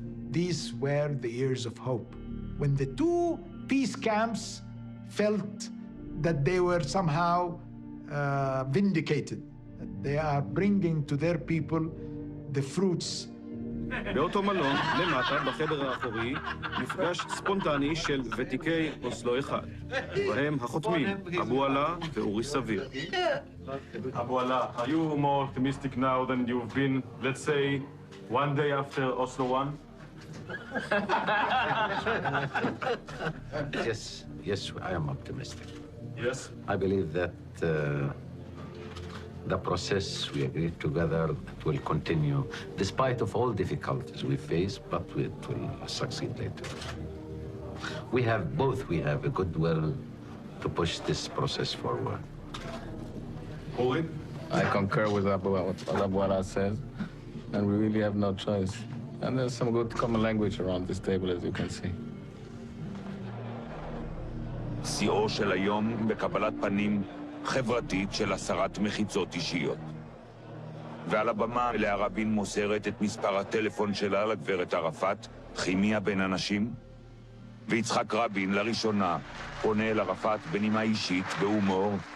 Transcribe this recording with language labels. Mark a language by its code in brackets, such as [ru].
[en] These were the years of hope, when the two peace camps felt that they were somehow vindicated, that they are bringing to their people the fruits. [he] באותו מלון, למטה, בחדר האחורי, מפגש ספונטני של ותיקי אוסלו אחד, ובהם החותמים, אבו עלה ואורי סביר. [en] Abu Allah, are you more optimistic now than you've been, let's say, one day after Oslo 1? Yes, I am optimistic. Yes? I believe that the process we agreed together will continue, despite of all difficulties we face, but it will succeed later. We have a goodwill to push this process forward. I concur with what Abu Allah says, and we really have no choice. And there's some good common language around this table, as you can see. [he] שיאו של היום בקבלת פנים חברתית של הסרת מחיצות אישיות. ועל הבמה לאה רבין מוסרת את מספר הטלפון שלה לגברת ערפאת, כימיה בין אנשים, ויצחק רבין לראשונה פונה אל ערפאת בנימה אישית בהומור.